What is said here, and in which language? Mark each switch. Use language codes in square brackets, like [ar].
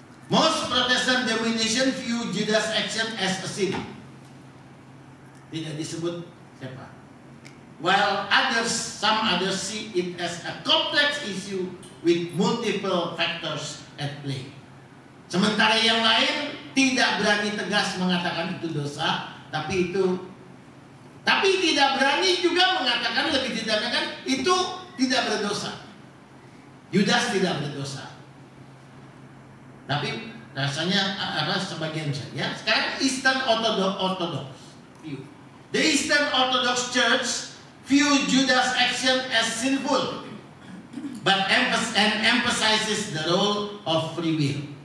[en] Most Protestant denomination view Judas' action as a sin. [id] Tidak disebut siapa. [en] While some others see it as a complex issue with multiple factors at play. [id] Sementara yang lain tidak berani tegas mengatakan itu dosa, tapi tidak berani juga mengatakan, lebih tidak mengatakan itu tidak berdosa. Yudas tidak berdosa. Tapi rasanya sebagian saja. Sekarang Eastern Orthodox view. [en] The Eastern Orthodox Church view Judas' action as sinful, but emphasizes the role of free will.